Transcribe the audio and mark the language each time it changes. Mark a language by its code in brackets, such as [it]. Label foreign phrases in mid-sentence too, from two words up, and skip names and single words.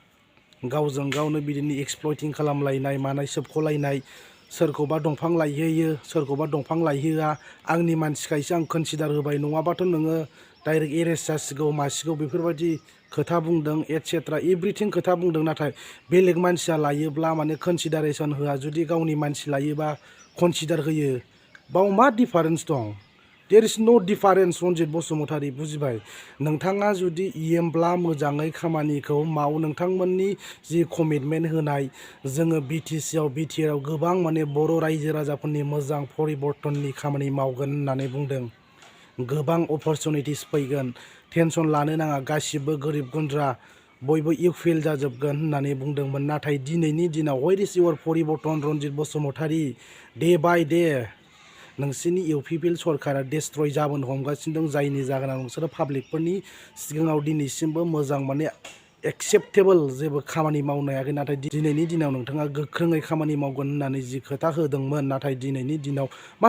[brx] गावजों गावनो बिदिनो एक्सप्लयटिं खालामलायनाय मानाय सोबख'लायनाय सोरखौबा दंफां लायहोयो सोरखौबा दंफां लायहोआ आंनि मानसिखायसो आं कनसिडार होबाय नङाबाथ' नोङो [en] direct arrest [brx] जासिगौ मासिगौ बेफोरबायदि खोथा बुंदों एटसेट्रा एभ्रिथिं खोथा बुंदों नाथाय बेलेग मानसिया लायोब्ला माने कनसिडारेसन होआ जुदि गावनि मानसि लायोबा कनसिडार होयो बाव मा डिफारेन्स दं [en] there is no difference [brx] रन्जित बसुमतारी बुजिबाय नोंथाङा जुदि EMब्ला मोजाङै खामानिखौ माव नोंथांमोननि जि कमिटमेन्ट होनाय जोङो BTC आव BTR आव गोबां माने बर' रायजो राजाफोरनि मोजां परिबर्तननि खामानि मावगोन होननानै बुंदों गोबां अपरचुनिटिस फैगोन टेनसन लानो नाङा गासिबो गोरिब गुन्द्रा बयबो इकुवेल जाजोबगोन होननानै बुंदोंमोन नाथाय दिनैनि दिनाव [en] where is your [brx] परिबर्तन रन्जित बसुमतारी [en] day by day [brx] नोंसोरनि UPPL सरकारा डेस्ट्रय जाबोनो हमगासिनो दं जायनि जाहोनाव नोंसोरो पाब्लिकफोरनि सिगाङाव दिनैसिमबो मोजां माने एक्सेप्टेबल जेबो खामानि मावनो हायाखै नाथाय दिनैनि दिनाव नोंथाङा गोख्रोङै खामानि मावगोन होननानै जि खोथा होदोंमोन नाथाय दिनैनि दिनाव मा